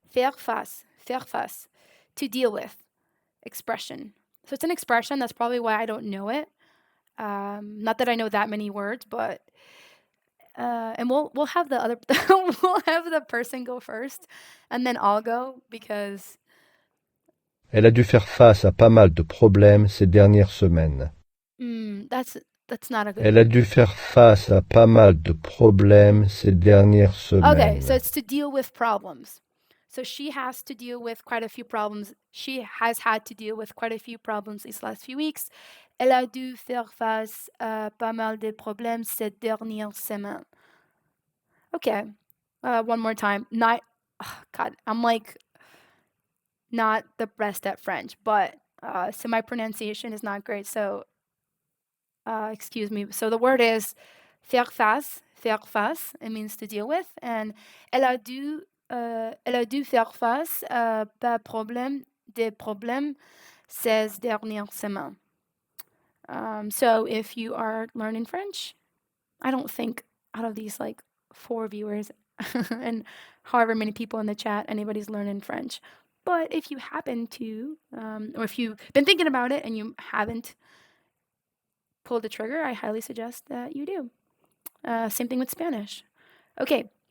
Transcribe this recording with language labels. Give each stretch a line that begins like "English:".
French: Faire face. Faire face.
English: To deal with. Expression. So it's an expression. That's probably why I don't know it. Not that I know that many words, but and we'll have the other we'll have the person go first, and then I'll go because.
French: Elle a dû faire face à pas mal de problèmes ces dernières semaines.
English: That's not a good.
French: Elle a dû faire face à pas mal de problèmes ces dernières semaines.
English: Okay, so it's to deal with problems. So she has to deal with quite a few problems. She has had to deal with quite a few problems these last few weeks.
French: Elle a dû faire face à pas mal de problèmes ces dernières semaines.
English: Okay, one more time. God, I'm like not the best at French, but so my pronunciation is not great. So excuse me. So the word is
French: faire face. Faire face.
English: It means to deal with, and
French: elle a dû faire face à des problèmes ces dernières semaines.
English: So if you are learning French, I don't think out of these 4 viewers and however many people in the chat, anybody's learning French. But if you happen to, or if you've been thinking about it and you haven't pulled the trigger, I highly suggest that you do. Same thing with Spanish. Okay.